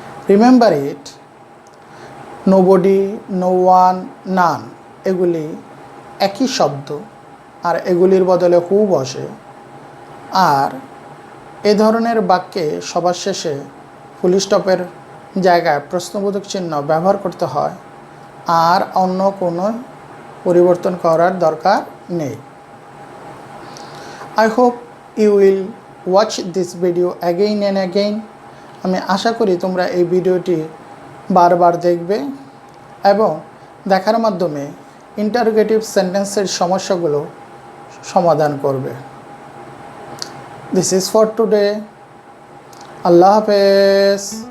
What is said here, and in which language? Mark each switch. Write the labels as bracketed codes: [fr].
[en] remember it, [bn] nobody, no one, নান এগুলি একই শব্দ, আর এগুলির বদলে হু বসে। আর এ ধরনের বাক্যে সবার শেষে ফুল স্টপের জায়গায় প্রশ্নবোধক চিহ্ন ব্যবহার করতে হয়, আর অন্য কোনো পরিবর্তন করার দরকার নেই। [en] I hope you will watch this video again and again. [bn] আমি আশা করি তোমরা এই ভিডিওটি বারবার দেখবে এবং দেখার মাধ্যমে ইন্টারোগেটিভ সেন্টেন্সের সমস্যাগুলো সমাধান করবে। [en] This is for today. [bn] আল্লাহ হাফেজ।